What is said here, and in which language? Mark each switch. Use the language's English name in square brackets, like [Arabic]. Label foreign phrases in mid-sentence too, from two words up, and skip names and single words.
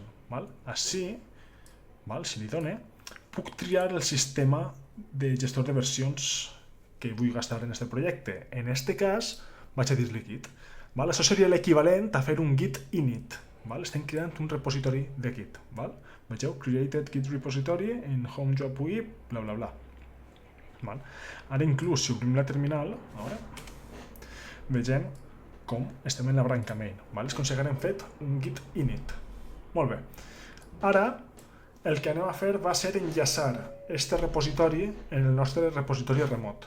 [Catalan] Val? Així, val? Si li done, puc triar el sistema de gestor de versions que vull gastar en aquest projecte. En aquest cas, vaig a dir-li Git. Val? Això seria l'equivalent a fer un Git init. Val? Estem creant un repositori de Git. Val? Vegeu, [English] created Git repository in home job UI, bla bla bla. [Catalan] Val? Ara inclús si obrim la terminal, vegem com estem en la branca main. Val? És com si haguem fet un Git init. Molt bé. Ara el que anem a fer va ser enllaçar aquest repositori en el nostre repositori remot.